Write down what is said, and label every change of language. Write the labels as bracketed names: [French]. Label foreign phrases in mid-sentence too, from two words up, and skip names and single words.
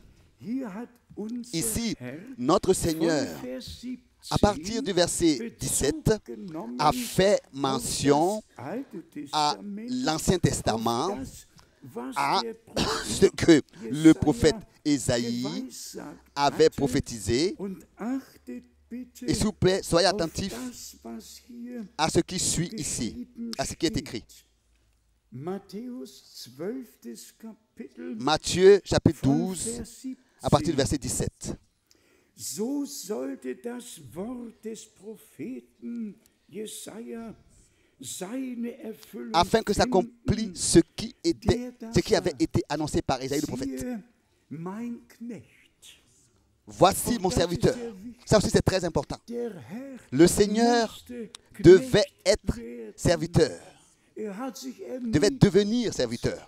[French] Ici, notre Seigneur, à partir du verset 17, a fait mention à l'Ancien Testament, à ce que le prophète Ésaïe avait prophétisé. Et s'il vous plaît, soyez attentifs à ce qui suit ici, à ce qui est écrit. Matthieu chapitre 12, à partir du verset 17. [German] So sollte das Wort des Propheten Jesaja seine Erfüllung [French] afin que s'accomplisse ce qui avait été annoncé par Ésaïe le prophète. Voici mon serviteur. Ça aussi c'est très important. Le Seigneur devait être serviteur. Devait devenir serviteur.